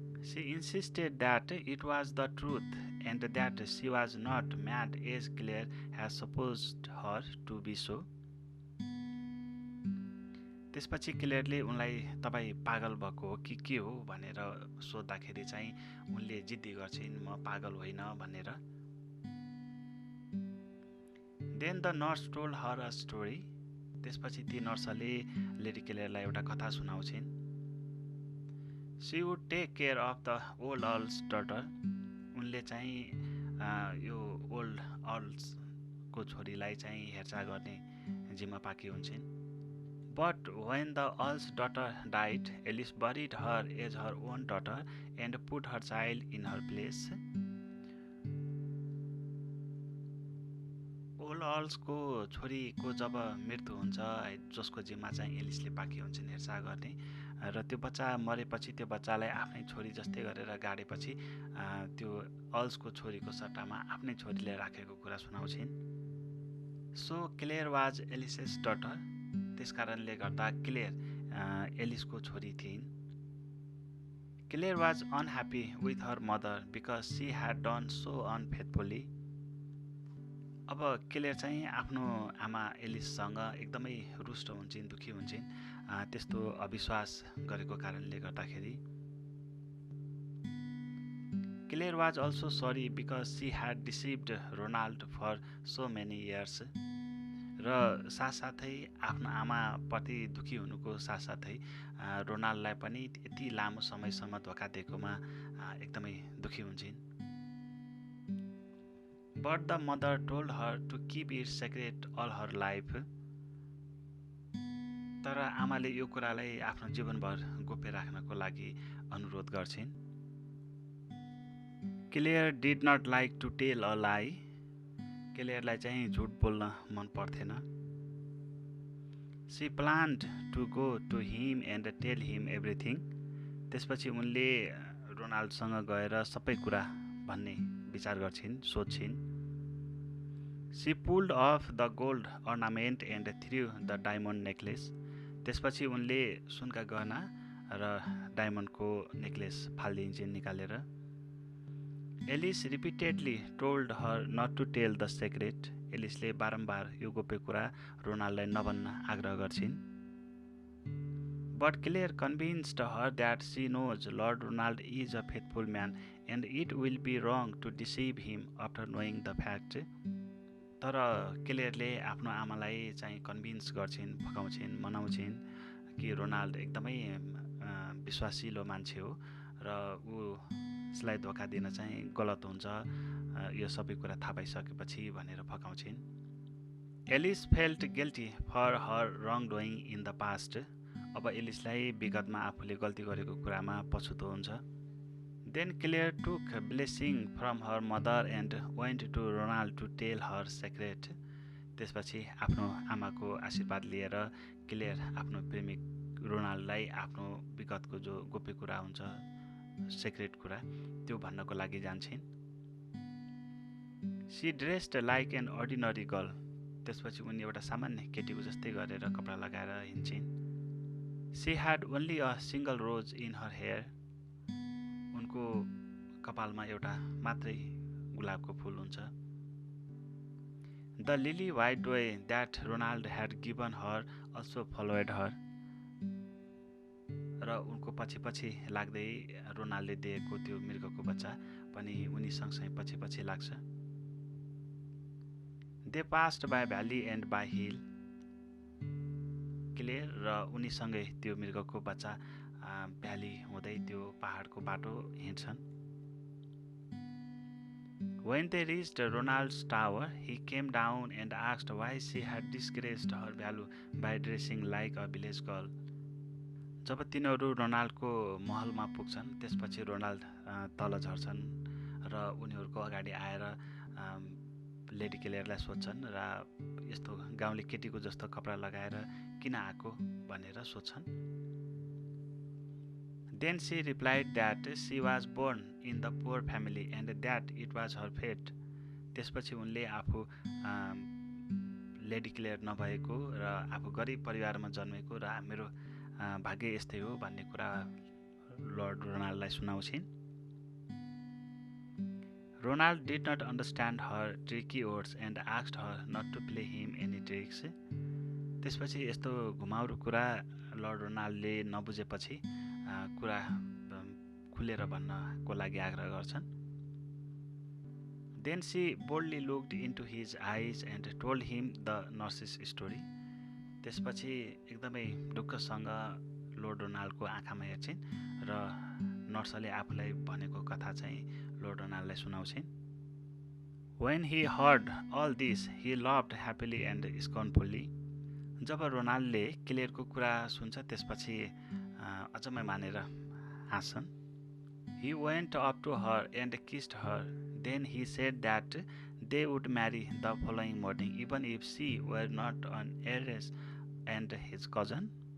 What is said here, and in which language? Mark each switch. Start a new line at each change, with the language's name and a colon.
English: She insisted that it was the truth and that she was not mad as Claire had supposed her to be so.
Nepali: त्यसपछि क्लेयरले उनलाई तपाईँ पागल भएको हो कि के हो भनेर सोद्धाखेरि चाहिँ उनले जिद्दी गर्छिन् म पागल होइन भनेर।
English: Then the nurse told her a story.
Nepali: त्यसपछि ती नर्सले लेडी क्लेयरलाई एउटा कथा सुनाउँछिन्।
English: She would take care of the old earl's daughter.
Nepali: उनले चाहिँ यो ओल्ड अर्ल्सको छोरीलाई चाहिँ हेरचाह गर्ने जिम्मा पाकी हुन्छन्।
English: But when the earl's daughter died, Alice buried her as her own daughter and put her child in her place.
Nepali: Old अर्ल्सको छोरीको जब मृत्यु हुन्छ, जसको जिम्मा चाहिँ एलिसले पाकी हुन्छन् हेरचाह गर्ने, र त्यो बच्चा मरेपछि त्यो बच्चालाई आफ्नै छोरी जस्तै गरेर गाडेपछि त्यो अर्ल्सको छोरीको सट्टामा आफ्नै छोरीले राखेको कुरा सुनाउँछिन्।
English: So Claire was Alice's daughter.
Nepali: त्यस कारणले गर्दा क्लेयर एलिसको छोरी थिइन्।
English: Claire was unhappy with her mother because she had done so unfaithfully.
Nepali: अब क्लेयर चाहिँ आफ्नो आमा एलिससँग एकदमै रुष्ट हुन्छन्, दुखी हुन्छन् त्यस्तो अविश्वास गरेको कारणले गर्दाखेरि।
English: Claire was also sorry because she had deceived Ronald for so many years.
Nepali: र साथसाथै आफ्नो आमाप्रति दुखी हुनुको साथसाथै रोनाल्डलाई पनि यति लामो समयसम्म धोका दिएकोमा एकदमै दुखी हुन्छन्।
English: But the mother told her to keep it secret all her life.
Nepali: तर आमाले यो कुरालाई आफ्नो जीवनभर गोप्य राख्नको लागि अनुरोध गर्छिन्।
English: Claire did not like to tell a lie.
Nepali: क्लेयरलाई चाहिँ झुट बोल्न मन पर्थेन।
English: She planned to go to him and tell him everything.
Nepali: त्यसपछि उनले रोनाल्डसँग गएर सबै कुरा भन्ने विचार गर्छिन्, सोध्छिन्।
English: She pulled off the gold ornament and threw the diamond necklace.
Nepali: त्यसपछि उनले सुनका गहना र डायमन्डको नेक्लेस फालिदिन्छन् निकालेर।
English: Alice repeatedly told her not to tell the secret.
Nepali: एलिसले बारम्बार यो गोप्य कुरा रोनाल्डलाई नभन्न आग्रह गर्छिन्।
English: But Claire convinced her that she knows Lord Ronald is a faithful man and it will be wrong to deceive him after knowing the fact.
Nepali: तर क्लेयरले आफ्नो आमालाई चाहिँ कन्भिन्स गर्छिन्, फकाउँछिन्, मनाउँछिन् कि रोनाल्ड एकदमै विश्वासिलो मान्छे हो र उसलाई धोका दिन चाहिँ गलत हुन्छ, यो सबै कुरा थाहा पाइसकेपछि भनेर फकाउँछिन्।
English: Alice felt guilty for her wrong doing in the past.
Nepali: अब एलिसलाई विगतमा आफूले गल्ती गरेको कुरामा पछुतो हुन्छ।
English: Then Claire took blessing from her mother and went to Ronald to tell her secret.
Nepali: त्यसपछि आफ्नो आमाको आशीर्वाद लिएर क्लेयर आफ्नो प्रेमिक रोनाल्डलाई आफ्नो विगतको जो गोप्य कुरा हुन्छ, सेक्रेट कुरा, त्यो भन्नको लागि जान्छन्।
English: She dressed like an ordinary girl.
Nepali: त्यसपछि उनी एउटा सामान्य केटीको जस्तै गरेर कपडा लगाएर हिँड्छिन्।
English: She had only a single rose in her hair.
Nepali: उनको कपालमा एउटा मात्रै गुलाबको फुल हुन्छ।
English: The lily white way that Ronald had given her also followed her.
Nepali: र उनको पछि पछि लाग्दै रोनाल्डले दिएको त्यो मृगको बच्चा पनि उनी सँगसँगै पछि पछि लाग्छ।
English: They passed by valley and by hill.
Nepali: Clear र उनीसँगै त्यो मृगको बच्चा भ्याली हुँदै त्यो पहाडको बाटो हिँड्छन्।
English: When they reached Ronald's tower, he came down and asked why she had disgraced her value by dressing like a village girl.
Nepali: जब तिनीहरू रोनाल्डको महलमा पुग्छन् त्यसपछि रोनाल्ड तल झर्छन् र उनीहरूको अगाडि आएर लेडी क्लेयरलाई सोध्छन् र यस्तो गाउँले केटीको जस्तो कपडा लगाएर किन आएको भनेर सोध्छन्।
English: Then she replied that she was born in the poor family and that it was her fate.
Nepali: त्यसपछि उनले आफू लेडी क्लेयर नभएको र आफू गरिब परिवारमा जन्मेको र मेरो भाग्य यस्तै हो भन्ने कुरा lord रोनाल्डलाई सुनाउँछिन्।
English: Ronald did not understand her tricky words and asked her not to play him any tricks.
Nepali: त्यसपछि यस्तो घुमाउरो कुरा लर्ड रोनाल्डले नबुझेपछि कुरा खुलेर भन्नको लागि आग्रह गर्छन्।
English: Then she boldly looked into his eyes and told him the nurse's story.
Nepali: त्यसपछि एकदमै ढुक्कसँग लर्ड रोनाल्डको आँखामा हेर्छिन् र नर्सले आफूलाई भनेको कथा चाहिँ lord रोनाल्डलाई सुनाउँछिन्।
English: When he heard all this, he laughed happily and scornfully.
Nepali: जब रोनाल्डले क्लेयरको कुरा सुन्छ त्यसपछि अचम्मै मानेर हाँस्छन्।
English: He went up to her and kissed her. Then he said that they would marry the following morning even if she were not an heiress and his cousin.